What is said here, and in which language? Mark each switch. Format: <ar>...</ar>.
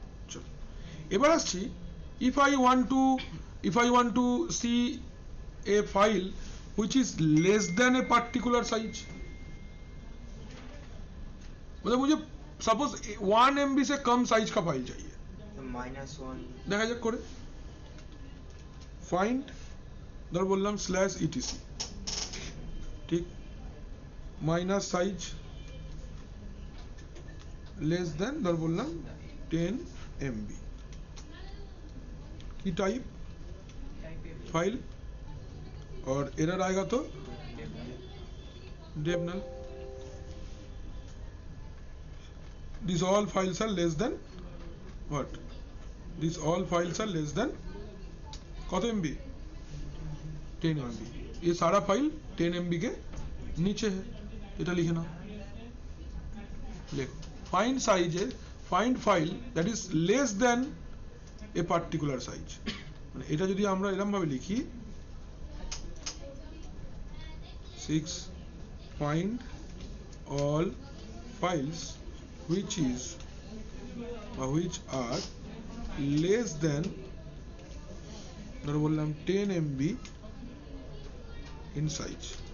<en>चलो</en> <bn>এবার আসছি,</bn> <en>if I want to see a file which is less than a particular size,</en> <hi>मतलब मुझे सपोज 1 MB से कम साइज का फाइल चाहिए, -1</hi> <bn>দেখা যাক করে। ফাইন্ড, ধর বললাম /etc, ঠিক, মাইনাস সাইজ लेस देन, ধর বললাম 10 MB।</bn> <hi>की टाइप फाइल, और एरर आएगा तो Dave null.</hi> <en>These all files are less than what? These all files are less than</en> <bn>কত</bn> <en>MB? 10 MB।</en> <hi>ये सारा फाइल 10 MB के नीचे है,</hi> <bn>এটা লিখে নাও।</bn> <en>देखो find size, find file that is less than a particular size।</en> <bn>মানে এটা যদি আমরা এরকম ভাবে লিখি,</bn> <en>6 find all files which are less than,</en> <bn>ধরো বললাম</bn> <en>10 MB in size।</en>